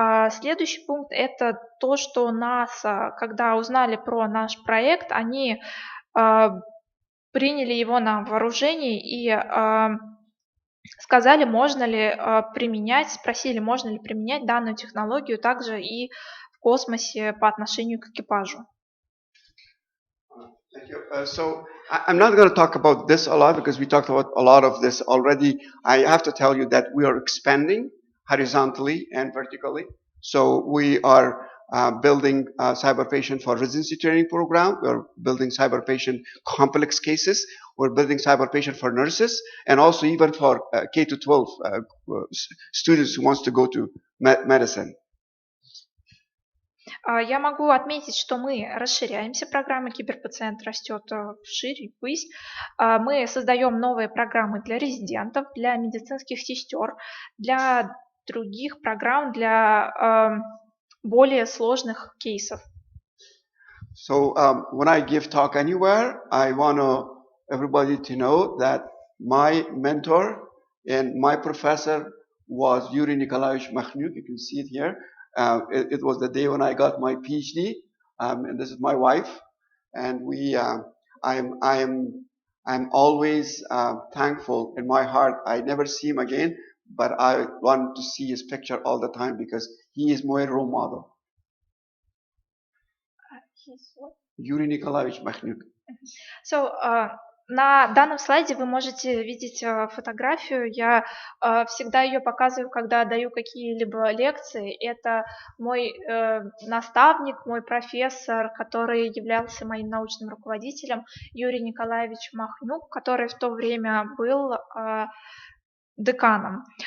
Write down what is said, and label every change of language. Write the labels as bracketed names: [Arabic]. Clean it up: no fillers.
[Russian] Следующий пункт – это то, что НАСА, когда узнали про наш проект, они приняли его на вооружение и сказали, можно ли применять, спросили, можно ли применять данную технологию также и в космосе по отношению к экипажу. [English] Thank you. So I'm not going to talk about this a lot because we talked about a lot of this already. I have to tell you that we are expanding horizontally and vertically. So we are building cyber patient for residency training program. We're building cyber patient complex cases. We're building cyber patient for nurses, and also even for K to 12 students who wants to go to medicine. [Russian] Я могу отметить, что мы расширяемся, программа Киберпациент растет вширь, ввысь. Мы создаем новые программы для резидентов, для медицинских сестер, для других программ, для более сложных кейсов. [English] So when I give talk anywhere, I want everybody to know that my mentor and my professor was Yuri Nikolaevich Makhnyuk. You can see it here. It was the day when I got my PhD, and this is my wife. And I'm always thankful in my heart. I never see him again, but I want to see his picture all the time because he is my role model. Yuri Nikolaevich Makhnyuk. [Russian] So, на данном слайде вы можете видеть фотографию. Я всегда ее показываю, когда даю какие-либо лекции. Это мой наставник, мой профессор, который являлся моим научным руководителем, Юрий Николаевич Махнюк, который в то время был деканом.